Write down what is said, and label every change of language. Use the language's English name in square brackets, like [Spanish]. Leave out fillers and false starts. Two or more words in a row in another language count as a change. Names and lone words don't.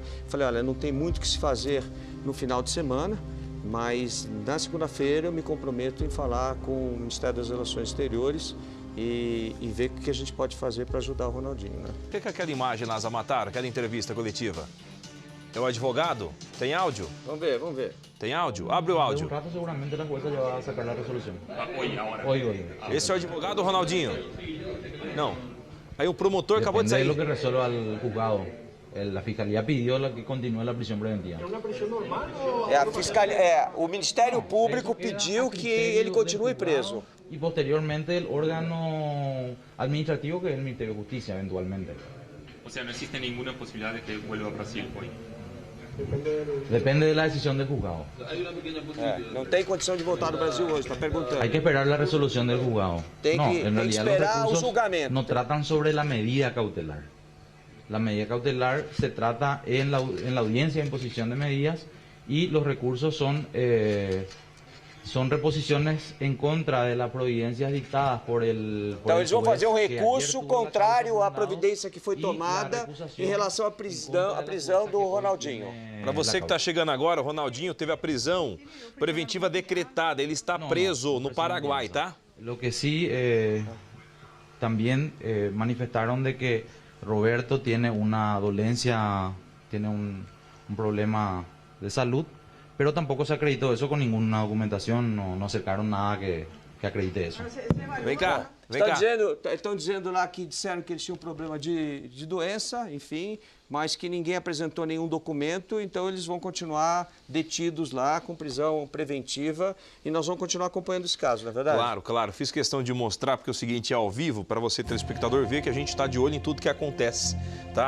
[Portuguese] Falei: olha, não tem muito o que se fazer no final de semana, mas na segunda-feira eu me comprometo em falar com o Ministério das Relações Exteriores e ver o que a gente pode fazer para ajudar o Ronaldinho, né? O que é aquela imagem lá, Zamatar, aquela entrevista coletiva? É o advogado? Tem áudio? Vamos ver. Tem áudio? Abre o áudio. [Spanish] Seguramente la jueza ya va a sacar la resolución. Hoy. [Portuguese] Esse é o advogado, Ronaldinho? Não. Aí o promotor acabou de sair. [Spanish] Depende de lo que resuelva el juzgado. La fiscalía pidió que continúe la prisión preventiva. [Portuguese] O Ministério Público pediu que ele continue preso. [Spanish] Y posteriormente el órgano administrativo, que es el Ministerio de Justicia, eventualmente. O sea, no existe ninguna posibilidad de que vuelva a Brasil hoy. Depende de la decisión del juzgado. [Portuguese] Não tem condição de voltar ao Brasil hoje, está perguntando. [Spanish] Hay que esperar la resolución del juzgado. [Portuguese] Tem que esperar o julgamento. [Spanish] No tratan sobre la medida cautelar. La medida cautelar se trata en la audiencia de imposición de medidas y los recursos son reposiciones en contra de las providencias dictadas por el [Portuguese] Então eles vão [Spanish] juez [Portuguese] fazer um [Spanish] que ayer [Portuguese] recurso [Spanish] tuvo la [Portuguese] contrário [Spanish] causa [Portuguese] à [Spanish] fundada [Portuguese] providência que foi [Spanish] y [Portuguese] tomada [Spanish] la recusación [Portuguese] em relação à [Spanish] en contra de la [Portuguese] prisão [Spanish] jueza [Portuguese] do [Spanish] que hoy [Portuguese] Ronaldinho. [Spanish] tiene [Portuguese] Para você [Spanish] la [Portuguese] que está [Spanish] causa. [Portuguese] chegando agora, o Ronaldinho teve a prisão preventiva decretada. Ele está preso no Paraguai, tá? [Spanish] Lo que sí, también manifestaron de que Roberto tiene una dolencia, tiene un problema de salud, pero tampoco se acreditó eso con ninguna documentación, no acercaron nada que acredite eso. [Portuguese] Vem cá, vem cá. Estão dizendo lá que disseram que eles tinham um problema de doença, enfim, mas que ninguém apresentou nenhum documento, então eles vão continuar detidos lá com prisão preventiva e nós vamos continuar acompanhando esse caso, não é verdade? Claro, claro. Fiz questão de mostrar, porque é o seguinte, é ao vivo, para você, telespectador, ver que a gente está de olho em tudo que acontece, tá?